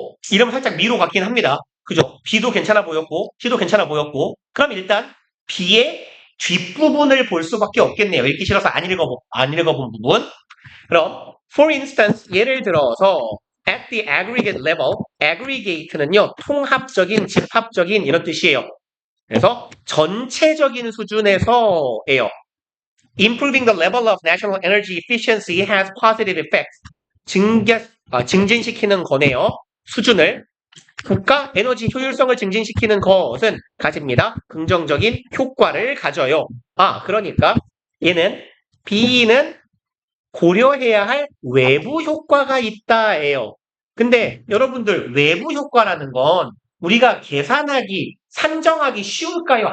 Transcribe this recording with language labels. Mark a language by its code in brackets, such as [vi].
[ko] 이러면 살짝 미로 같긴 합니다. 그죠? B도 괜찮아 보였고 C도 괜찮아 보였고 그럼 일단 B의 뒷부분을 볼 수밖에 없겠네요. 읽기 싫어서 안 읽어본 부분. 그럼 [en] for instance [ko] 예를 들어서 [en] at the aggregate level, aggregate는요, [ko] 통합적인, 집합적인 이런 뜻이에요. 그래서 전체적인 수준에서예요. [en] Improving the level of national energy efficiency has positive effects. [ko] 증진시키는 거네요. 수준을. 국가 에너지 효율성을 증진시키는 것은 가집니다. 긍정적인 효과를 가져요. 그러니까 얘는 B는 고려해야 할 외부 효과가 있다예요. 근데 여러분들 외부 효과라는 건 우리가 계산하기, 산정하기 쉬울까요?